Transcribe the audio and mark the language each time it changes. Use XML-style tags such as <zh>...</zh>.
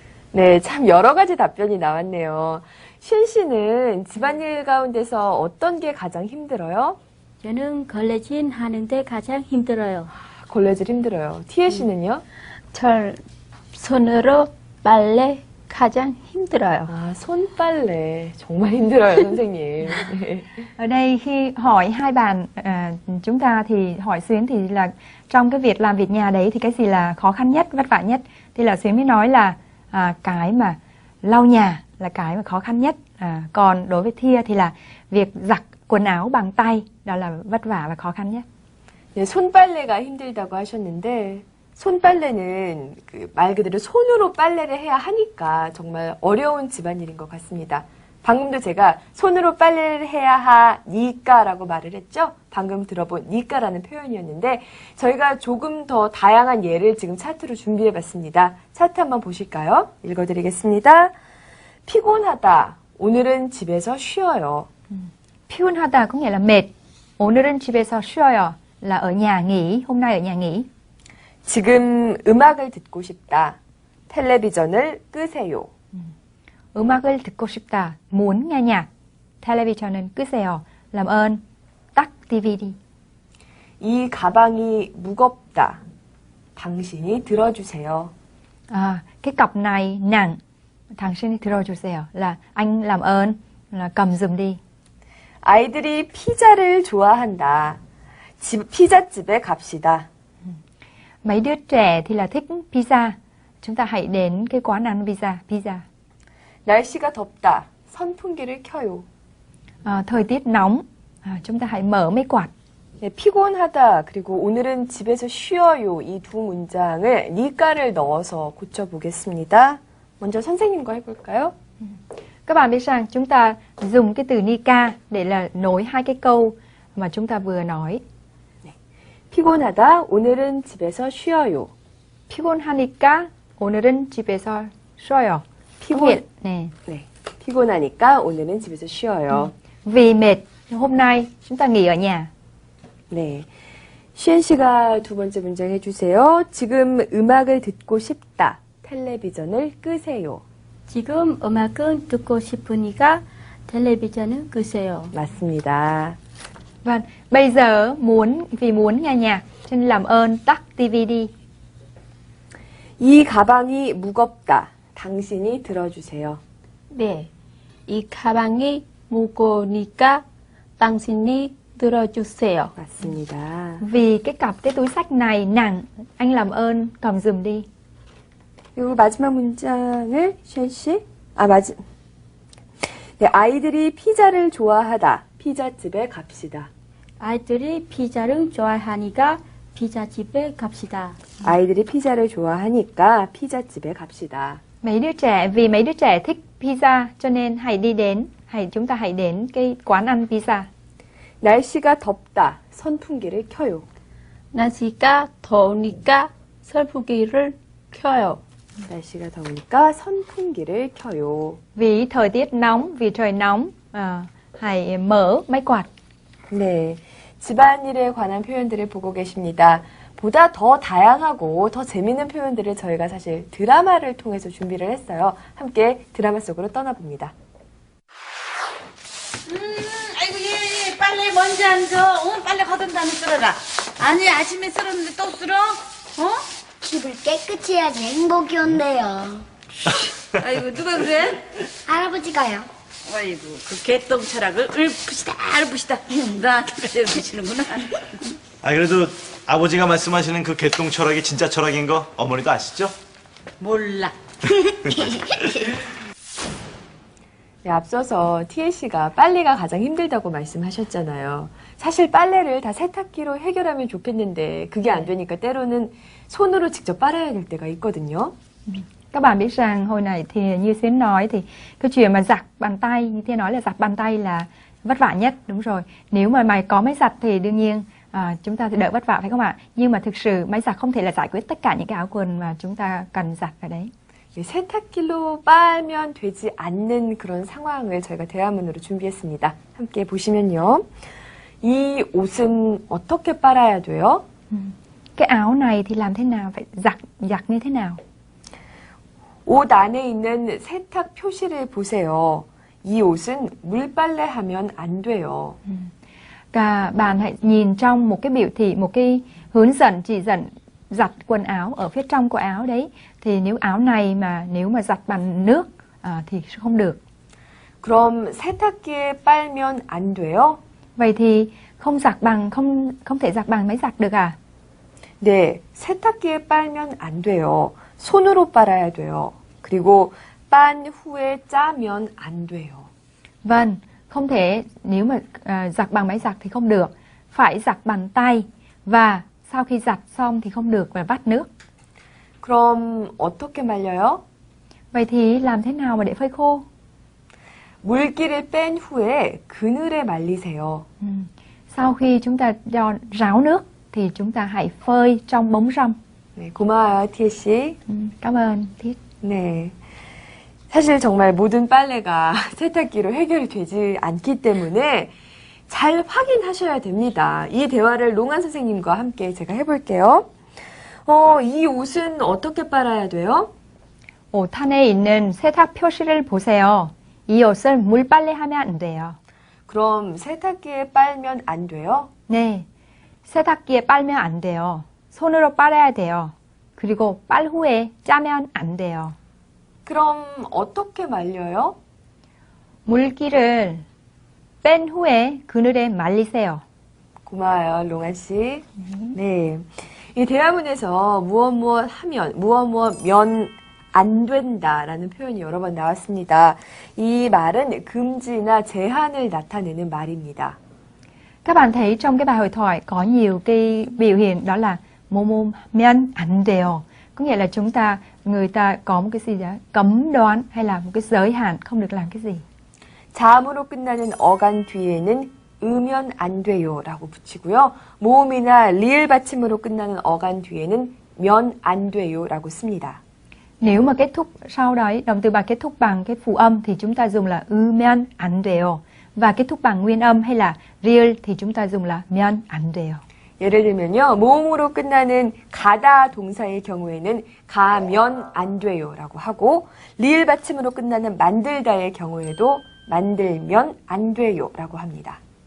<ko>네, 참 여러 가지 답변이 나왔네요. 신 씨는 집안일 가운데서 어떤 게 가장 힘들어요? 저는 걸레질 하는데 가장 힘들어요. 걸레질 힘들어요. 티에 씨는요? 절 손으로 빨래 가장 힘들어요. 손빨래. 정말 힘들어요, 선생님. 네.</ko> <vi>Ở đây khi hỏi hai bạn chúng ta thì hỏi Xuyến thì là trong cái việc làm việc nhà đấy thì cái gì là khó khăn nhất, vất vả nhất, thì là Xuyến mới nói là cái mà lau nhà là cái mà khó khăn nhất. Còn đối với Thia thì là việc giặt quần áo bằng tay, đó là vất vả và khó khăn nhất.</vi> <ko>네, 손빨래가 힘들다고 하셨는데 손빨래는 말 그대로 손으로 빨래를 해야 하니까 정말 어려운 집안일인 것 같습니다. 방금도 제가 손으로 빨래를 해야 하니까라고 말을 했죠. 방금 들어본 니까라는 표현이었는데 저희가 조금 더 다양한 예를 지금 차트로 준비해봤습니다. 차트 한번 보실까요? 읽어드리겠습니다. 피곤하다. 오늘은 집에서 쉬어요. 피곤하다</ko> <vi>có nghĩa là mệt.</vi> <ko>오늘은 집에서 쉬어요</ko> <vi>là ở nhà nghỉ, hôm nay ở nhà nghỉ.</vi> <ko>지금 음악을 듣고 싶다. 텔레비전을 끄세요. 음악을 듣고 싶다.</ko> <vi>muốn nghe nhạc.</vi> <ko>텔레비전은 끄세요.</ko> <vi>làm ơn tắt TV đi.</vi> <ko>이 가방이 무겁다. 당신이 들어주세요.</ko> <vi>Cái cặp này nặng.</vi> <ko>당신이 들어주세요.</ko> <vi>là anh làm ơn là cầm giùm đi.</vi> <ko>아이들이 피자를 좋아한다. 피자집에 갑시다.</ko> <vi>Mấy đứa trẻ thì là thích pizza. Chúng ta hãy đến cái quán ăn pizza.</vi> <ko>날씨가 덥다. 선풍기를 켜요.</ko> <vi>Thời tiết nóng. Chúng ta hãy mở máy quạt.</vi> <ko>네, 피곤하다. 그리고 오늘은 집에서 쉬어요. 이 두 문장을 니까를 넣어서 고쳐보겠습니다. 먼저 선생님과 해볼까요?</ko> <vi>Các bạn biết rằng chúng ta dùng cái từ nika để là nối hai cái câu mà chúng ta vừa nói.</vi> <ko>피곤하다. 오늘은 집에서 쉬어요. 피곤하니까 오늘은 집에서 쉬어요. 네. 피곤하니까 오늘은 집에서 쉬어요.</ko> <vi>Vì mệt, hôm nay chúng ta nghỉ ở nhà.</vi> <ko>네. 시엔 씨가 두 번째 문장 해주세요. 지금 음악을 듣고 싶다. 텔레비전을 끄세요. 지금 음악은 듣고 싶으니까 텔레비전을 끄세요. 맞습니다.</ko> <vi>Vâng, bây giờ vì muốn nghe nhạc, cho nên làm ơn tắt TV đi.</vi> <ko>이 가방이 무겁다. 당신이 들어주세요. 네, 이 가방이 무거우니까 당신이 들어주세요. 맞습니다.</ko> <vi>Vì cái túi xách này nặng, anh làm ơn cầm giùm đi.</vi> <ko>그리고 마지막 문장을 시엔 씨. 네, 아이들이 피자를 좋아하다. 피자집에 갑시다. 아이들이 피자를 좋아하니까 피자집에 갑시다. 아이들이 피자를 좋아하니까 피자집에 갑시다.</ko> <vi>Vì mấy đứa trẻ thích pizza cho nên chúng ta hãy đến cái quán ăn pizza.</vi> <ko>날씨가 덥다. 선풍기를 켜요. 날씨가 더우니까 선풍기를 켜요. 날씨가 더우니까 선풍기를 켜요.</ko> <vi>Vì thời tiết nóng, vì trời nóng, hãy mở máy quạt.</vi> <ko>네, 집안일에 관한 표현들을 보고 계십니다. 보다 더 다양하고 더 재미있는 표현들을 저희가 사실 드라마를 통해서 준비를 했어요. 함께 드라마 속으로 떠나봅니다. 아이고 얘 빨래 먼저 안 줘. 빨래 걷은 다음에 쓸어라. 아니 아침에 쓸었는데 또 쓸어? 집을 깨끗이 해야지 행복이 온대요. 아이고 누가 그래? 할아버지가요. 아이고 그 개똥 철학을 읊으시다 나한테 읊으시는구나. 아 그래도 아버지가 말씀하시는 그 개똥 철학이 진짜 철학인 거 어머니도 아시죠? 몰라. 네, 앞서서 티에 씨가 빨래가 가장 힘들다고 말씀하셨잖아요. 사실 빨래를 다 세탁기로 해결하면 좋겠는데 그게 안 되니까 때로는 손으로 직접 빨아야 될 때가 있거든요.</ko> <vi>Các bạn biết rằng hồi nãy thì như Xuyến nói thì cái chuyện mà giặt bàn tay, như Thiên nói là giặt bàn tay là vất vả nhất, đúng rồi. Nếu mà mày có máy giặt thì đương nhiên chúng ta sẽ đỡ vất vả phải không ạ? Nhưng mà thực sự máy giặt không thể là giải quyết tất cả những cái áo quần mà chúng ta cần giặt ở đấy.</vi> <ko>세탁기로 빨면 되지 않는 그런 상황을 저희가 대화문으로 준비했습니다. 함께 보시면요. 이 옷은 어떻게 빨아야 돼요?</ko> <vi>Cái áo này thì làm thế nào? Phải giặt như thế nào?</vi> <ko>옷 안에 있는 세탁 표시를 보세요. 이 옷은 물빨래하면 안 돼요.</ko> <vi>Cả bạn hãy nhìn trong một cái biểu thị, một cái hướng dẫn chỉ dẫn giặt quần áo ở phía trong của áo đấy. Thì nếu áo này mà nếu mà giặt bằng nước thì không được.</vi> <ko>그럼 세탁기에 빨면 안 돼요?</ko> <vi>Vậy thì không thể giặt bằng máy giặt được à?</vi> <ko>네, 세탁기에 빨면 안 돼요. 손으로 빨아야 돼요. 그리고 빤 후에 짜면 안 돼요.</ko> <vi>Vâng, không thể nếu mà giặt bằng máy giặt thì không được. Phải giặt bằng tay và sau khi giặt xong thì không được và vắt nước.</vi> <ko>그럼 어떻게 말려요?</ko> <vi>Vậy thì làm thế nào mà để phơi khô?</vi> <ko>물기를 뺀 후에 그늘에 말리세요.</ko> <vi>Sau khi chúng ta cho ráo nước thì chúng ta hãy phơi trong bóng râm.</vi> <ko>네, 고마워요, 티에 씨.</ko> <vi>Cảm ơn Thiết.</vi> <ko>네. 사실 정말 모든 빨래가 세탁기로 해결이 되지 않기 때문에 잘 확인하셔야 됩니다. 이 대화를 롱한 선생님과 함께 제가 해볼게요. 이 옷은 어떻게 빨아야 돼요? 옷 안에 있는 세탁 표시를 보세요. 이 옷을 물 빨래하면 안 돼요. 그럼 세탁기에 빨면 안 돼요? 네, 세탁기에 빨면 안 돼요. 손으로 빨아야 돼요. 그리고 빨 후에 짜면 안 돼요. 그럼 어떻게 말려요? 물기를 뺀 후에 그늘에 말리세요. 고마워요, 롱한 씨. 네. 이 대화문에서 무엇 하면, 무엇 면 안 된다라는 표현이 여러 번 나왔습니다. 이 말은 금지나 제한을 나타내는 말입니다.</ko> <vi>Các bạn thấy trong cái bài hội thoại có nhiều cái biểu hiện đó là</vi> <ko>뭐뭐 면 안 돼요.</ko> <vi>Có nghĩa là người ta có một cái gì đó cấm đoán hay là một cái giới hạn không được làm cái gì.</vi> <ko>자음으로 끝나는 어간 뒤에는 으면 안 돼요라고 붙이고요. 모음이나 리을 받침으로 끝나는 어간 뒤에는 면 안 돼요라고 씁니다.</ko> <vi>Nếu mà kết thúc sau đấy, động từ bài kết thúc bằng cái phụ âm thì chúng ta dùng là</vi> <ko>으면 안 돼요.</ko> <vi>Và kết thúc bằng nguyên âm hay là 리을 thì chúng ta dùng là</vi> <ko>면 안 돼요. 예를 들면요. 모음으로 끝나는 가다 동사의 경우에는 가면 안 돼요라고 하고 리을 받침으로 끝나는 만들다의 경우에도 만들면 안 돼요라고 합니다.</ko>